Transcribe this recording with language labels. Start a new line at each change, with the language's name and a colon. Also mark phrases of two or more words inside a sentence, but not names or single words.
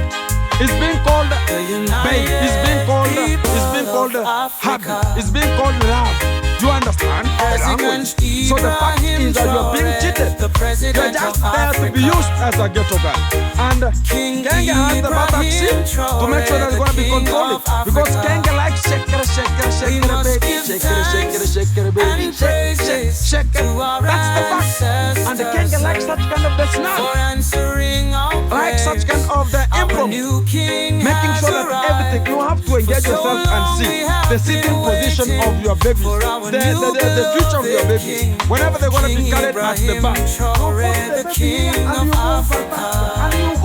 English: It's being called babe, it's being called hubby, it's being called love. You understand? Language. So the fact is that you're being cheated. You're just there to be used as a ghetto girl. And Kenge has the buttocks to make sure that it's going to be controlling. Because Kenge likes shakere, shakere, shakere, baby, shakere, shakere, shakere, baby, shakere, shakere. That's the fact. And the Kenge likes such kind of the snap. Like such kind of the improv. Making sure that everything, you have to engage yourself and see the sitting position of your baby. The future of your baby. Whenever they're going to be carried at the back, and you go.